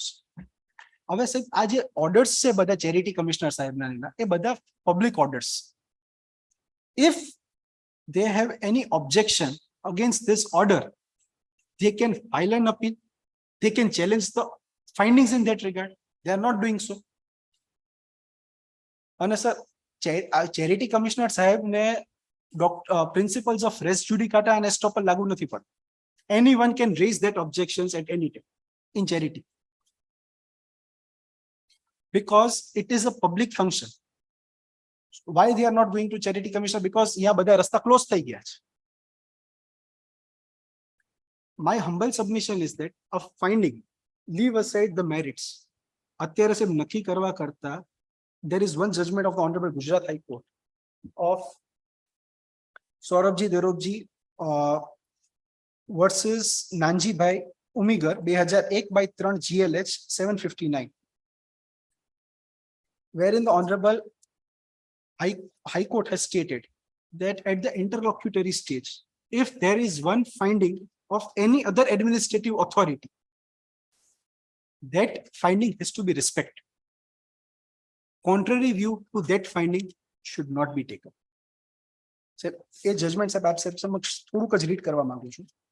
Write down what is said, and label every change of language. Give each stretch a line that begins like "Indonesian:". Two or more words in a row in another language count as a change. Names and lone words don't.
Gujarati: હવે સાહેબ, આ જે ઓર્ડર્સ છે બધા
English: charity commissioner
Gujarati: સાહેબના, એ બધા
English: public orders. If they have any objection against this order, they can file an appeal, they can challenge the findings in that regard. They are not doing so. And sir, charity commissioner
Gujarati: સાહેબ ને
English: principles of
Latin: res judicata
English: and estoppel
Gujarati: લાગુ નથી પડ.
English: Anyone can raise that objections at any time in charity, because it is a public function. Why they are not going to charity commissioner? Because yeah,
Gujarati: બધા રસ્તા
English: close
Gujarati: થઈ ગયા છે.
English: My humble submission is that of finding, leave aside the merits.
Gujarati: અત્યારે સાહેબ નક્કી કરવા કરતા,
English: there is one judgment of the Honorable Gujarat High Court of Saurabji Derobji versus Nanji Bhai Umigar 2001/3 GLH 759, wherein the Honorable High Court has stated that at the interlocutory stage, if there is one finding of any other administrative authority, that finding has to be respected. Contrary view to that finding should not be taken. Sir, a judgment sir,
Gujarati: આપ સાહેબ સમક્ષ થોડુંક જ રીડ કરવા માંગુ છું.